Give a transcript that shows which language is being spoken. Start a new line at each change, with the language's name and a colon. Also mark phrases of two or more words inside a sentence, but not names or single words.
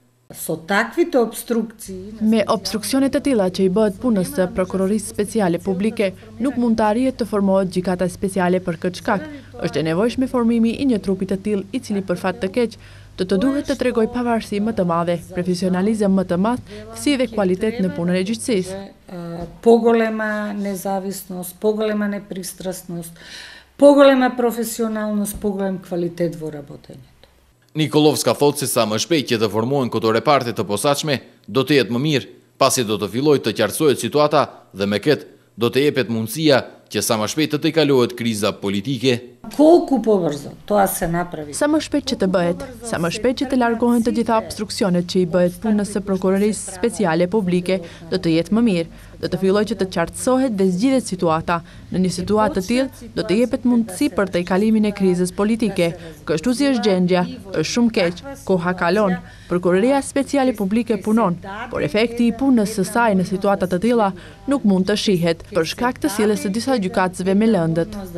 Albanian: Me obstruksionet të tilla që i bëhet punës së Prokurorisë Speciale Publike, nuk mund të arrihet të formohet gjykata speciale për këtë shkak. Është e nevojshme formimi i një trupi të tillë, i cili për fat të keq do të duhet të tregojë pavarësi më të madhe, profesionalizëm më të madh, si dhe kvalitet në punën e gjyqësisë.
Macedonian: Поголема независност, поголема непристрастност, поголема професионалност, поголем квалитет во работењето.
Albanian: Nikolovska thotë se sa më shpejt që të formohen këto reparte të posaçme, do të jetë më mirë, pasi do të fillojë të qartësohet situata dhe me këtë do të jepet mundësia që sa më shpejt të kalohet kriza politike.
Macedonian: Колку побрзо тоа се направи.
Albanian: Sa më shpejt që të bëhet, sa më shpejt që të largohen të gjitha obstruksionet që i bëhet punës së Prokurorisë Speciale Publike, do të jetë më mirë. Do të fillojë që të qartësohet dhe zgjidhet situata. Në një situatë të tillë do të jepet mundësi për të kalimin e krizës politike. Kështu si është gjendja, është shumë keq, koha kalon, Prokuroria Speciale Publike punon, por efekti i punës së saj në situata të tilla nuk mund të shihet për shkak të sjelljes së disa gjykatësve me lëndët.